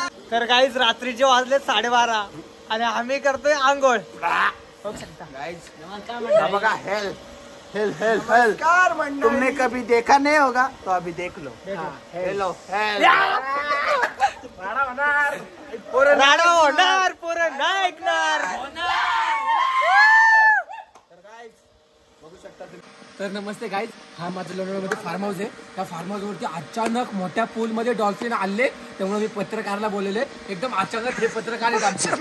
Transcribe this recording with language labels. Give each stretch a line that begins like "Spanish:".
Marathi: तर काहीच रात्रीचे वाजले 12:30 आणि आम्ही करतोय आंघोळ. बघू शकता बघा.
Hindi: हेल हेल हेल हेल तुमने कभी देखा नहीं होगा तो अभी देख लो. हेलो
Marathi: राडा होणार पोरं नाही ऐकणार. तर नमस्ते गाईज, हा माझ्या लोणावळ्यामध्ये फार्म हाऊस आहे. त्या फार्म हाऊस वरती अचानक मोठ्या पूल मध्ये डॉल्फिन आले, त्यामुळे मी पत्रकाराला बोललेले. एकदम अचानक हे पत्रकार आहेत आमचे.